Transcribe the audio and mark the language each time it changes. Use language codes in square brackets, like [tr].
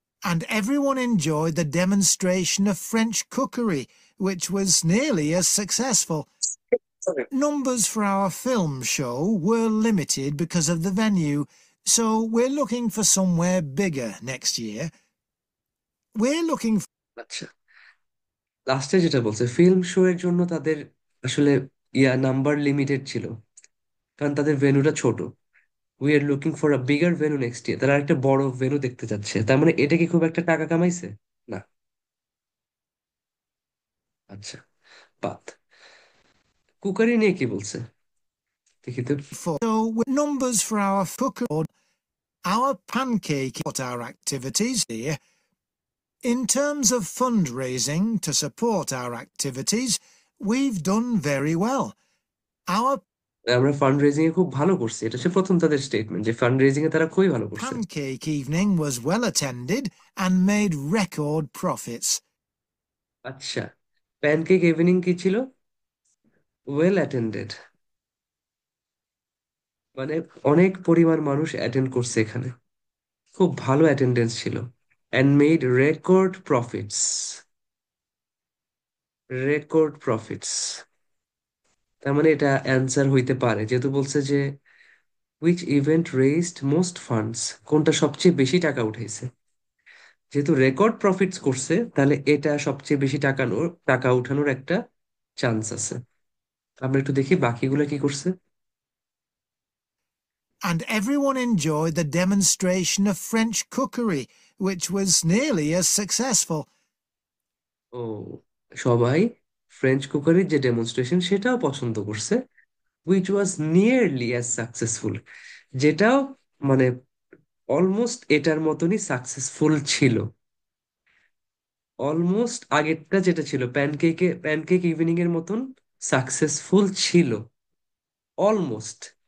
[en] And everyone enjoyed the demonstration of French cookery, which was nearly as successful. Numbers for our film show were limited because of the venue, so we're looking for somewhere bigger next year. We're looking for [bn] আচ্ছা, লাস্টে যেটা বলছে film show এর জন্য তাদের আসলে number limited ছিল, কারণ তাদের ভেন্যুটা ছোট। [en] we are looking for a bigger venue next year, [bn] তারা একটা বড় ভেন্যু দেখতে যাচ্ছে। তার মানে এটা কি খুব একটা টাকা কামাইছে? না। আচ্ছা, বাদ। কুকারি নিয়ে কি বলছে দেখি তো। [en] so with numbers for our cooker, our pancake, what our activities here. In terms of fundraising to support our activities, we've done very well. Our [bn] আমরা ফান্ড রেজিং এ খুব ভালো করছি, এটা হচ্ছে প্রথম তাদের স্টেটমেন্ট যে ফান্ড রেজিং এ তারা খুবই ভালো করছে। [en] pancake evening was well attended and made record profits. [bn] আচ্ছা, প্যানকেক ইভিনিং কি ছিল? ওয়েল অ্যাটেন্ডেড, মানে অনেক পরিমাণ মানুষ অ্যাটেন্ড করছে এখানে, খুব ভালো অ্যাটেন্ডেন্স ছিল। [en] And made record profits, record profits. [bn] তার মানে এটা অ্যান্সার হইতে পারে, যেহেতু বলছে যে [en] which event raised most funds, [bn] কোনটা সবচেয়ে বেশি টাকা উঠাইছে। যেহেতু রেকর্ড প্রফিটস করছে, তাহলে এটা সবচেয়ে বেশি টাকা উঠানোর একটা চান্স আছে। আমরা একটু দেখি বাকিগুলো কি করছে। [en] And everyone enjoyed the demonstration of French cookery, which was nearly as successful. [bn] ও, সবাই ফ্রেঞ্চ কুকারির যে ডেমনস্ট্রেশন সেটাও পছন্দ করছে, [en] which was nearly as successful, [bn] যেটাও মানে অলমোস্ট এটার মতনই সাকসেসফুল ছিল। অলমোস্ট আগেরটা যেটা ছিল প্যানকেক ইভিনিং এর মতন সাকসেসফুল ছিল। অলমোস্ট।